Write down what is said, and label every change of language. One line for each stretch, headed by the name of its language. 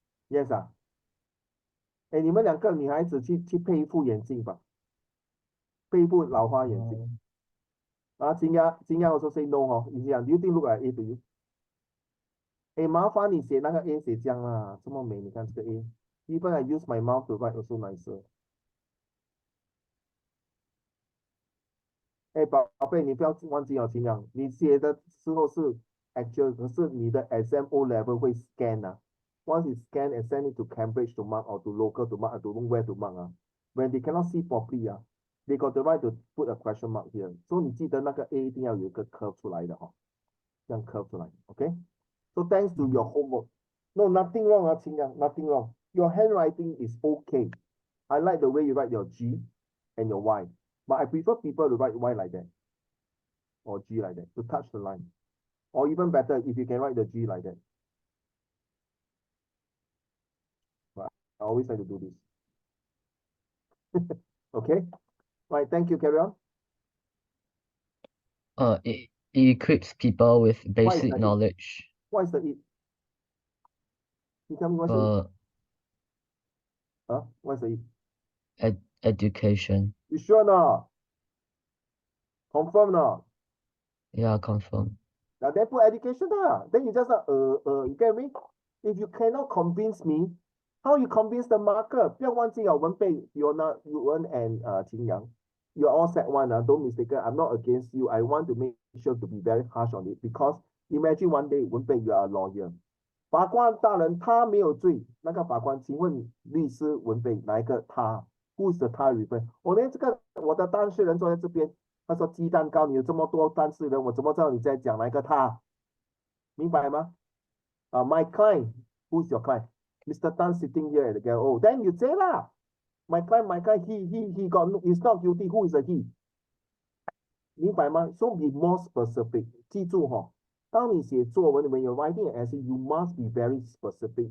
Chinese: Yes 哎，你们两个女孩子去配一副眼镜吧，配一副老花眼镜。
English: 金鸭 also say no 哦，
Chinese: 你讲
English: do you think look like A to you？
Chinese: 哎，麻烦你写那个 A 写这样啦，这么美，你看这个 A。
English: Even I use my mouth to write also nicer。
Chinese: 哎，宝贝，你不要忘记哦，尽量你写的时候是 actual，可是你的 exam O level 会 scan 啊。
English: Once you scan and send it to Cambridge to mark or to local to mark, I don't know where to mark 啊。 When they cannot see properly 啊，they got the right to put a question mark here。
Chinese: 所以你记得那个 A 一定要有一个 curve 出来的哈，这样 curve 出来，OK？
English: So thanks to your homework. No, nothing wrong 啊，秦阳 nothing wrong. Your handwriting is okay. I like the way you write your G and your Y. But I prefer people to write Y like that or G like that to touch the line. Or even better, if you can write the G like that. But I always like to do this. Okay? Right, thank you. Carry on. It equips people with What is basic the it? knowledge. What is the it? You tell me what's the it? Huh? What's the it? Education. You sure not? Confirm not? Yeah, confirm. Now then put education then you just you get me? If you cannot convince me, how you convince the marker?
Chinese: 不要忘记
English: 文贝 Yuan and Qin Yang. You're all set one, don't mistake it. I'm not against you. I want to make sure to be very harsh on it because imagine one day Wenpei, you are a lawyer.
Chinese: 法官大人他没有罪，那个法官，请问律师文贝哪一个他？
English: Who's the 他 refer？
Chinese: 我连这个我的当事人坐在这边，他说鸡蛋糕，你有这么多当事人，我怎么知道你在讲哪一个他？明白吗？
English: My client, who's your client? Mr. Tan sitting here at the gallery. Oh, then you say lah. My client, he got, he's not guilty. Who is the he?
Chinese: 明白吗？
English: So be more specific.
Chinese: 记住当你写作文
English: when you're writing an essay, you must be very specific.